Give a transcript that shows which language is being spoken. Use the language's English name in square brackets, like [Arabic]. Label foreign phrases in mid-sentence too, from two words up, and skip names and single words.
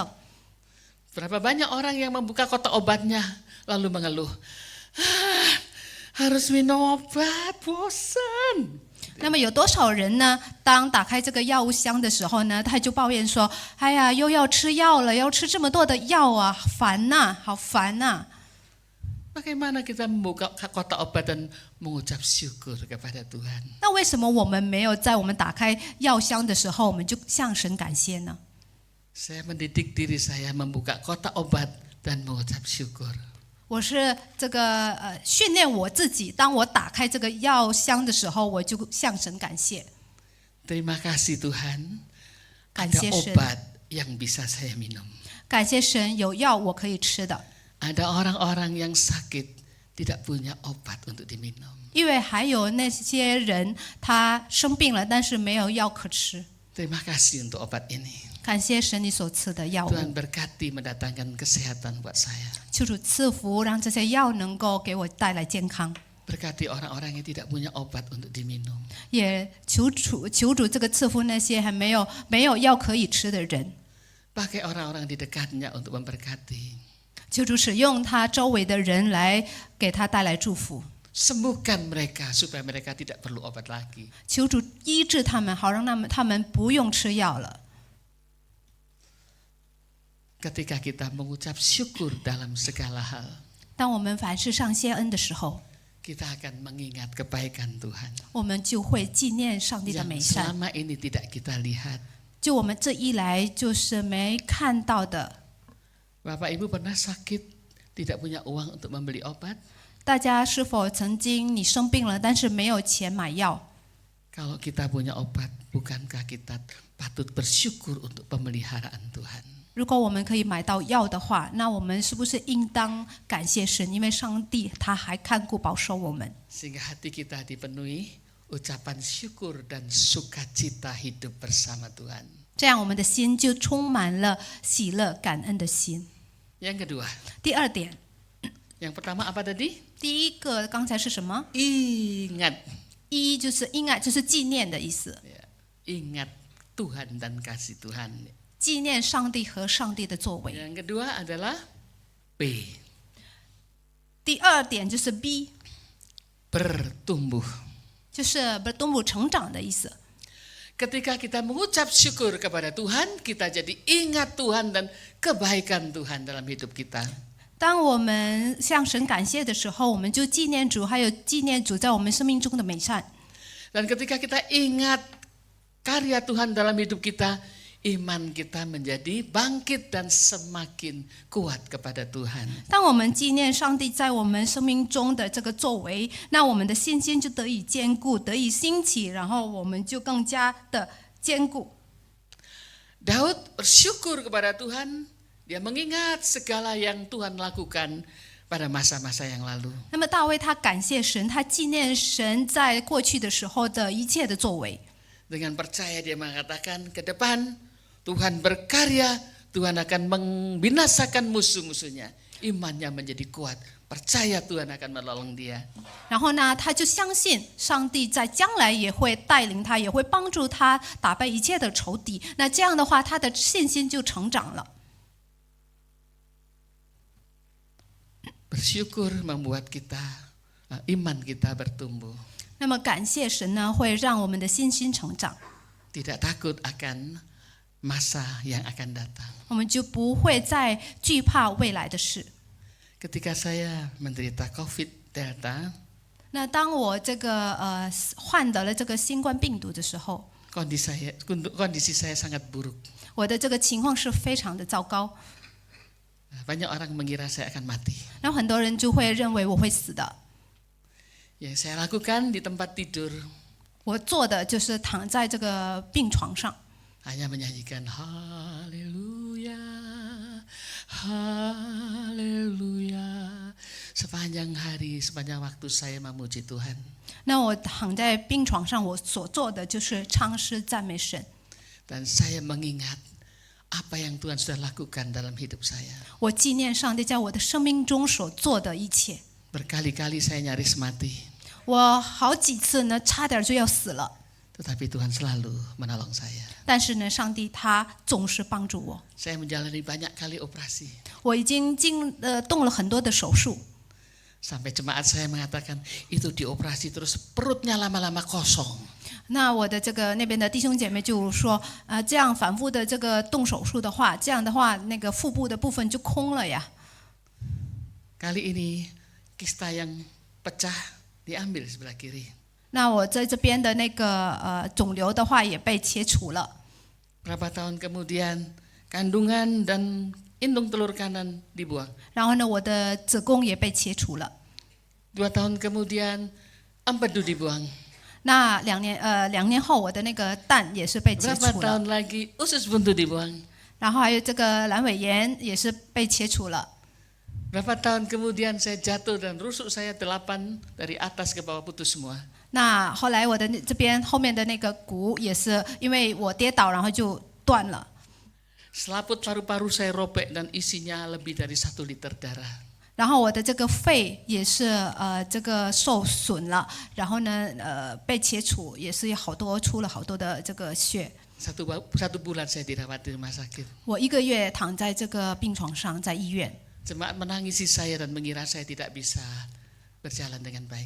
[Indonesian] Berapa banyak orang yang membuka kotak obatnya lalu mengeluh, harus minum obat, bosan. [Chinese] 那么有多少人呢？当打开这个药物箱的时候呢，他就抱怨说：“哎呀，又要吃药了，要吃这么多的药啊，烦呐，好烦呐！” [Indonesian] Bagaimana kita membuka kotak obat dan mengucap syukur kepada Tuhan? [Chinese] 那为什么我们没有在我们打开药箱的时候，我们就向神感谢呢？ [Indonesian] Saya mendidik diri saya membuka kotak obat dan mengucap syukur. [Chinese] 我是这个训练我自己，当我打开这个药箱的时候，我就向神感谢。 [Indonesian] Terima kasih Tuhan, ada [Chinese] 感谢神， [Indonesian] obat yang bisa saya minum. [Chinese] 感谢神有药我可以吃的， [Indonesian] Ada orang-orang yang sakit tidak punya obat untuk diminum. [Chinese] 因为还有那些人他生病了，但是没有药可吃。 [Indonesian] Terima kasih untuk obat ini. [Chinese] 感谢神你所赐的药物， [Indonesian] Tuhan berkati mendatangkan kesehatan buat saya. [Chinese] 求主赐福，让这些药能够给我带来健康。 [Indonesian] Berkati orang-orang yang tidak punya obat untuk diminum. [Chinese] 也求主这个赐福那些还没有药可以吃的人， [Indonesian] Pakai orang-orang di dekatnya untuk memberkati. [Chinese] 求主使用他周围的人来给他带来祝福， [Indonesian] Sembuhkan mereka supaya mereka tidak perlu obat lagi. [Chinese] 求主医治他们，好让他们不用吃药了。 [Indonesian] Ketika kita mengucap syukur dalam segala hal, [Chinese] 当我们凡事上谢恩的时候， [Indonesian] kita akan mengingat kebaikan Tuhan [Chinese] 我们就会纪念上帝的 [Indonesian] yang [Chinese] 美善。 [Indonesian] selama ini tidak kita lihat. [Chinese] 就我们这一来就是没看到的。 [Indonesian] Bapak Ibu pernah sakit, tidak punya uang untuk membeli obat? [Chinese] 大家是否曾经你生病了，但是没有钱买药？ [Indonesian] Kalau kita punya obat, bukankah kita patut bersyukur untuk pemeliharaan Tuhan? [Chinese] 如果我们可以买到药的话，那我们是不是应当感谢神？因为上帝他还看顾保守我们， [Indonesian] Sehingga hati kita dipenuhi ucapan syukur dan sukacita hidup bersama Tuhan. [Chinese] 这样我们的心就充满了喜乐、感恩的心。 [Indonesian] Yang kedua, [Chinese] 第二点， [Indonesian] yang pertama apa tadi? [Chinese] 第一个刚才是什么？ [Indonesian] Ingat, [Chinese] 一就是应爱，就是纪念的意思， [Indonesian] ya, ingat Tuhan dan kasih Tuhan. [Chinese] 纪念上帝和上帝的作为。 [Indonesian] Yang kedua adalah B, [Chinese] 第二点就是 B， [Indonesian] bertumbuh. [Chinese] 就是bertumbuh成长的意思。 [Indonesian] Ketika kita mengucap syukur kepada Tuhan, kita jadi ingat Tuhan dan kebaikan Tuhan dalam hidup kita. [Chinese] 当我们向神感谢的时候，我们就纪念主，还有纪念主在我们生命中的美善。 [Indonesian] Dan ketika kita ingat karya Tuhan dalam hidup kita, iman kita menjadi bangkit dan semakin kuat kepada Tuhan. [Chinese] 当我们纪念上帝在我们生命中的这个作为，那我们的信心就得以坚固，得以兴起，然后我们就更加的坚固。 [Indonesian] Daud bersyukur kepada Tuhan, dia mengingat segala yang Tuhan lakukan pada masa-masa yang lalu. [Chinese] 那么大卫他感谢神，他纪念神在过去的时候的一切的作为。 [Indonesian] Dengan percaya dia mengatakan ke depan, Tuhan berkarya, Tuhan akan membinasakan musuh-musuhnya. Imannya menjadi kuat, percaya Tuhan akan menolong dia. [Chinese] 然后呢，他就相信上帝在将来也会带领他，也会帮助他打败一切的仇敌。那这样的话，他的信心就成长了。 [Indonesian] Bersyukur membuat kita, iman kita bertumbuh. [Chinese] 那么感谢神呢，会让我们的信心成长， [Indonesian] Tidak takut akan masa yang akan datang. [Chinese] 我们就不会再惧怕未来的事。 [Indonesian] Ketika saya menderita COVID Delta, [Chinese] 那当我这个患得了这个新冠病毒的时候， [Indonesian] kondisi saya sangat buruk. [Chinese] 我的这个情况是非常的糟糕， [Indonesian] Banyak orang mengira saya akan mati. [Chinese] 然后很多人就会认为我会死的。 [Indonesian] Yang saya lakukan di tempat tidur [Chinese] 我做的就是躺在这个病床上， [Indonesian] hanya menyanyikan haleluya, haleluya. Sepanjang hari, sepanjang waktu saya memuji Tuhan. [Chinese] 那我躺在病床上，我所做的就是唱诗赞美神。 [Indonesian] Dan saya mengingat apa yang Tuhan sudah lakukan dalam hidup saya. [Chinese] 我纪念上帝在我的生命中所做的一切。 [Indonesian] Berkali-kali saya nyaris mati, [Chinese] 我好几次呢，差点就要死了， [Indonesian] tetapi Tuhan selalu menolong saya. [Chinese] 但是呢，上帝他总是帮助我。 [Indonesian] Saya menjalani banyak kali operasi. [Chinese] 我已经动了很多的手术， [Indonesian] Sampai jemaat saya mengatakan, itu dioperasi terus perutnya lama-lama kosong. [Chinese] 那我的这个那边的弟兄姐妹就说，这样反复的这个动手术的话，这样的话那个腹部的部分就空了呀。 [Indonesian] Kali ini kista yang pecah diambil sebelah kiri. [Chinese] 那我在这边的那个肿瘤的话也被切除了。 [Indonesian] Berapa tahun kemudian kandungan dan indung telur kanan dibuang. [Chinese] 然后呢，我的子宫也被切除了。 [Indonesian] 2 tahun kemudian empedu dibuang. [Chinese] 那2年后，我的那个蛋也是被切 [Indonesian] Berapa [Chinese] 除了。 [Indonesian] tahun lagi usus buntu dibuang. [Chinese] 然后还有这个阑尾炎也是被切除了。 [Indonesian] Berapa tahun kemudian saya jatuh dan rusuk saya 8 dari atas ke bawah putus semua. [Chinese] 那后来我的这边后面的那个骨也是因为我跌倒，然后就断了。 [Indonesian] Selaput paru-paru saya robek dan isinya lebih dari 1 liter darah. [Chinese] 然后我的这个肺也是这个受损了，然后呢被切除，也是出了好多的这个血。 [Indonesian] 1 bulan saya dirawat di rumah sakit. [Chinese] 我1个月躺在这个病床上，在医院。 [Indonesian] Jemaat menangisi saya dan mengira saya tidak bisa berjalan dengan baik.